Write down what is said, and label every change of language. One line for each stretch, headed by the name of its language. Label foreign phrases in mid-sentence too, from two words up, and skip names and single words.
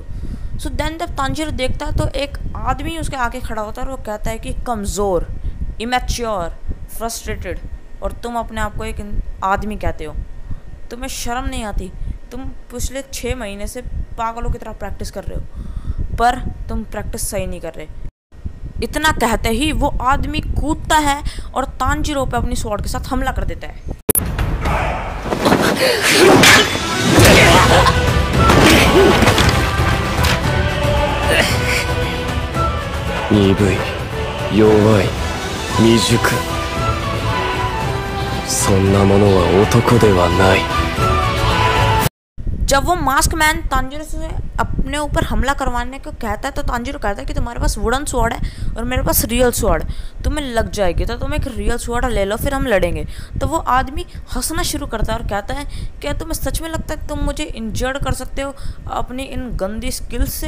English: so then
Hindi: जब तांजीरो देखता है तो एक आदमी उसके आगे खड़ा होता है और वो कहता है कि कमज़ोर, इमैच्योर, फ्रस्ट्रेटेड, और तुम अपने आप को एक आदमी कहते हो, तुम्हें शर्म नहीं आती? तुम पिछले 6 महीने से पागलों की तरह प्रैक्टिस कर रहे हो पर तुम प्रैक्टिस सही नहीं कर रहे। इतना कहते ही वो आदमी कूदता है और तांजीरो पे अपनी स्वॉर्ड के साथ हमला कर देता है।
Japanese: 鈍い、弱い、未熟、そんなものは男ではない。
Hindi: जब वो
English: mask man
Hindi: तांजीरो से अपने ऊपर हमला करवाने को कहता है तो तांजीरो कहता है कि तुम्हारे पास
English: wooden sword
Hindi: है और मेरे पास
English: real sword,
Hindi: तुम्हें लग जाएगी तो तुम एक
English: real sword
Hindi: ले लो फिर हम लड़ेंगे। तो वो आदमी हंसना शुरू करता है और कहता है क्या तुम्हें सच में लगता है तुम मुझे इंजर्ड कर सकते हो अपनी इन गंदी स्किल्स से?